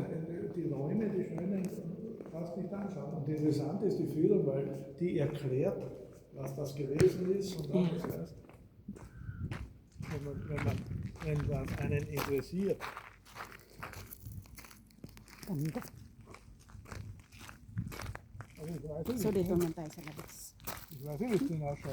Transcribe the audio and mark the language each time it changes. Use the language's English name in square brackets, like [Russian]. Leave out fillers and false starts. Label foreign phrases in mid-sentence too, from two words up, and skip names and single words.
[German] Die Räume, die schönen, kannst du nicht anschauen. Und interessant ist die Führung, weil die erklärt, was das gewesen ist und alles erst. Wenn was einen interessiert. Ganda. Also ich weiß nicht, So, [Filipino] dito naman tayo sa labas. [German] ich weiß nicht, wie es denn ausschaut.